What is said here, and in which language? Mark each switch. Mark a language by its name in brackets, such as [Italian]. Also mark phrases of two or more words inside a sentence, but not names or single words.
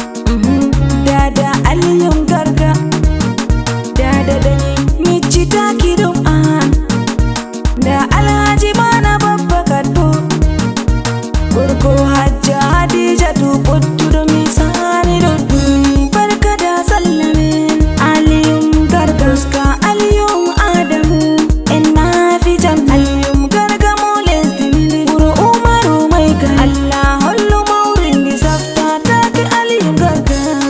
[Fula] Mhm, Dada Aliyum Garga, Dada Dani, micci taki ɗum an. Da Alhaji Mana Babba Kaddo, gorko Hajja Hadijatu pottuɗo mi sani ɗuɗɗum. [Hausa] Barka da sallah [Fula] men, Aliyum Gargaska, Aliyum Adamu, en na fi jam. Aliyum Garga mo lesdi min, wuro Umaru [Hausa] mai gari. [Fula] Allah hollu mawrin di safta, taki Aliyum Garga.